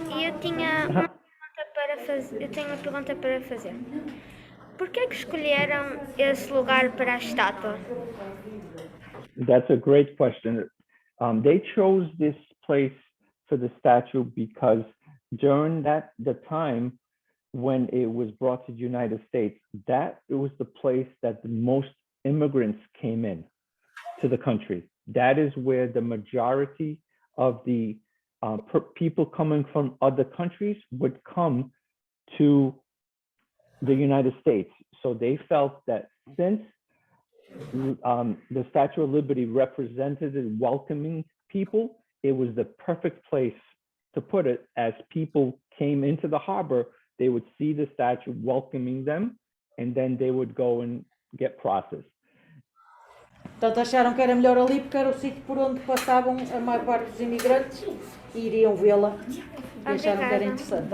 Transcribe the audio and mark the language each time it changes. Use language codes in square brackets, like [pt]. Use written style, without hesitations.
[pt] E eu tinha uma pergunta para fazer. Por que escolheram esse lugar para a estátua? [en] That's a great question. They chose this place for the statue because during the time when it was brought to the United States, that it was the place that the most immigrants came in to the country. That is where the majority of the people coming from other countries would come to the United States. So they felt that since the Statue of Liberty represented and welcoming people, it was the perfect place to put it. As people came into the harbor, they would see the statue welcoming them, and then they would go and get processed. [pt] Portanto, acharam que era melhor ali porque era o sítio por onde passavam a maior parte dos imigrantes e iriam vê-la e acharam que era interessante.